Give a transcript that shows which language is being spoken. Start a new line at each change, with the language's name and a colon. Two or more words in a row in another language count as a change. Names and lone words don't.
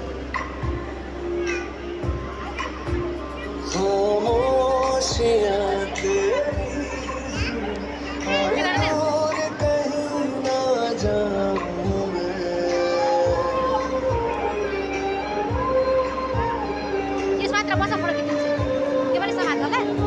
Hindi: खामोशियां तेरी और दूर कहीं ना जाऊं मैं।
Nepali: यस मात्र बस फोटो खिचिदिन्छु। यो पनि समात होला।